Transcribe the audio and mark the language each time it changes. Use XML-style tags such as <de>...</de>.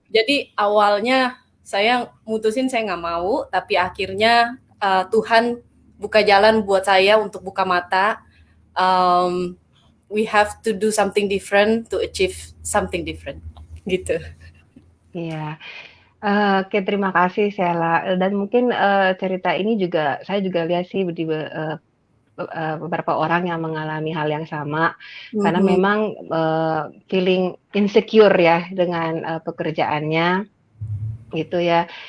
<id>Jadi awalnya saya mutusin saya nggak mau, tapi akhirnya Tuhan buka jalan buat saya untuk buka mata.</id> <en>Um, we have to do something different to achieve something different.</en> <id>Gitu. Iya. Oke, terima kasih Sheila. Dan mungkin cerita ini juga saya juga lihat sih di beberapa orang yang mengalami hal yang sama, karena Mhm. memang</id> <en>feeling insecure</en> <id>ya dengan pekerjaannya. gitu ya.</id>